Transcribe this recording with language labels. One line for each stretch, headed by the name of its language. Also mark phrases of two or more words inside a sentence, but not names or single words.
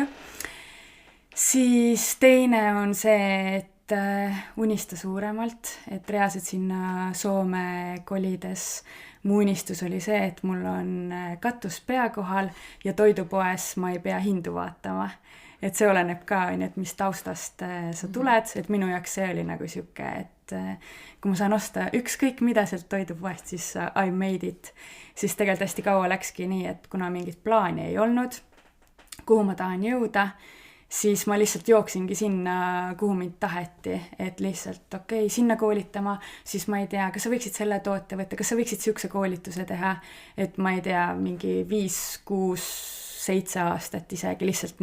Estonian: Siis teine on see, et unista suuremalt, et reaalselt sinna Soome kolides mu unistus oli see, et mul on katus pea kohal ja toidupoes ma ei pea hindu vaatama. Et see oleneb ka, et mis taustast sa tuled, et minu jaoks see oli nagu siuke, et kui ma saan osta ükskõik mida sealt toidupoest, siis
English: I made it.
Estonian: Siis tegelikult hästi kaua läkski nii, et kuna mingit plaani ei olnud, kuhu ma tahan jõuda, siis ma lihtsalt jooksingi sinna, kuhu mind taheti, et lihtsalt sinna koolitama, siis ma ei tea, kas sa võiksid selle toote võtta, kas sa võiksid siukse koolituse teha, et ma ei tea, mingi 5, 6, 7 aastat isegi lihtsalt